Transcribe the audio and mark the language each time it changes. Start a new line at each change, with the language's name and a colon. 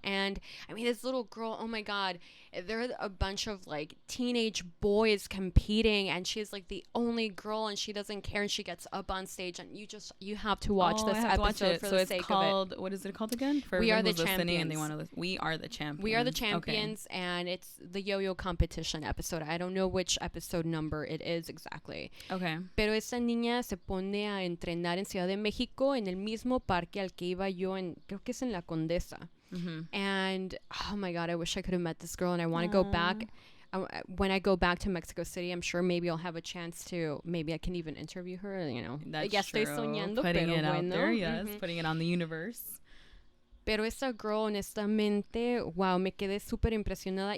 English: And I mean, this little girl, oh my God, there are a bunch of like teenage boys competing, and she's like the only girl, and she doesn't care, and she gets up on stage, and you have to watch this episode for the sake of it. What is it called again? For We Are the Champions. And they want to We Are the Champions. We Are the Champions, and it's the yo-yo competition episode. I don't know which episode number it is exactly. Okay.
Spanish: Pero esa niña se pone a entrenar en Ciudad de México, en el mismo parque al que iba yo, creo que es en La Condesa. Mm-hmm.
English: And oh my God, I wish I could have met this girl, and I want to go back. When I go back to Mexico City, I'm sure maybe I'll have a chance to, maybe I can even interview her, you know. That's ya true.
Spanish: Estoy soñando,
English: putting
Spanish: pero
English: it
Spanish: bueno.
English: Out there, yes. Mm-hmm. Putting it on the universe.
Spanish: Pero esa girl, honestamente, wow, me quedé súper impresionada.